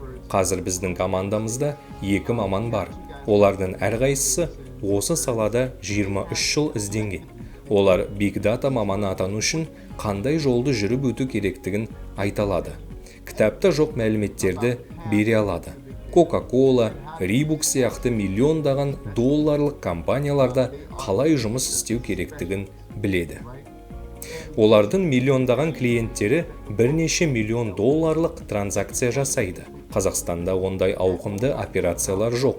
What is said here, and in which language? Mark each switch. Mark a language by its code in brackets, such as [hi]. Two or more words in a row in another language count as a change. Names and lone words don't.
[kk] Қазір біздің командамызда 2 маман бар. Олардың әрқайсысы осы салада 23 жыл ізденген. Олар [en] Big Data [kk] маманы атану үшін қандай жолды жүріп өту керектігін айта алады. Кітапта жоқ мәліметтерді бере алады. Coca-Cola, Reebok сияқты миллиондаған долларлық компанияларда қалай жұмыс істеу керектігін біледі. Олардың миллиондаған клиенттері бірнеше миллион долларлық транзакция жасайды. Қазақстанда ондай ауқымды операциялар жоқ.